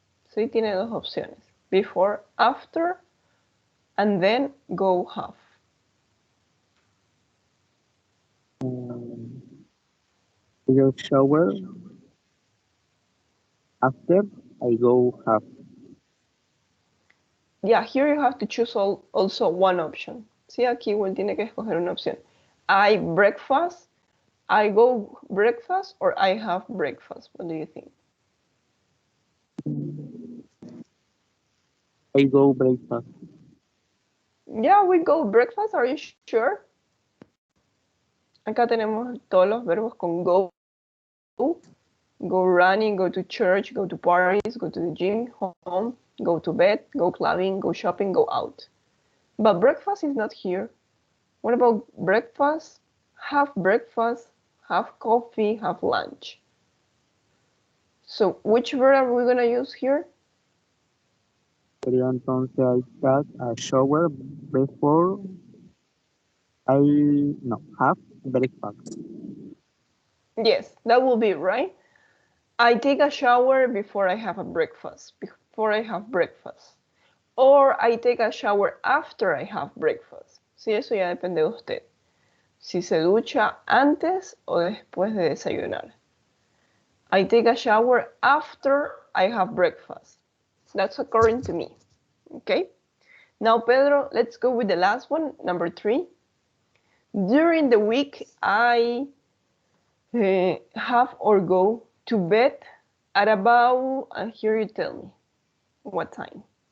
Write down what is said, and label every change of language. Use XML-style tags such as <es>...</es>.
<en>So,</en> <es>tiene dos opciones.</es> <en>Before, after, and then go, have. I shower. After, I go have. Yeah, here you have to choose also one option.</en> <es>Sí, aquí igual tiene que escoger una opción.</es> <en>I breakfast, I go breakfast, or I have breakfast. What do you think? I go breakfast. Yeah, we go breakfast. Are you sure?</en> <es>Acá tenemos todos los verbos con go</es> <en>go running, go to church, go to parties, go to the gym, home, go to bed, go clubbing, go shopping, go out. But breakfast is not here. What about breakfast? Have breakfast, have coffee, have lunch. So which verb are we going to use here?</en> <es>Sería entonces</es> <en>I take a shower before I have breakfast. Yes, that will be right. I take a shower before I have a breakfast. Before I have breakfast. Or I take a shower after I have breakfast.</en> <es>Sí, eso ya depende de usted. Si se ducha antes o después de desayunar.</es> <en>I take a shower after I have breakfast. That's according to me. Okay? Now, Pedro, let's go with the last one, number 3. During the week, I have or go to bed at about, and here you tell me what time.</en>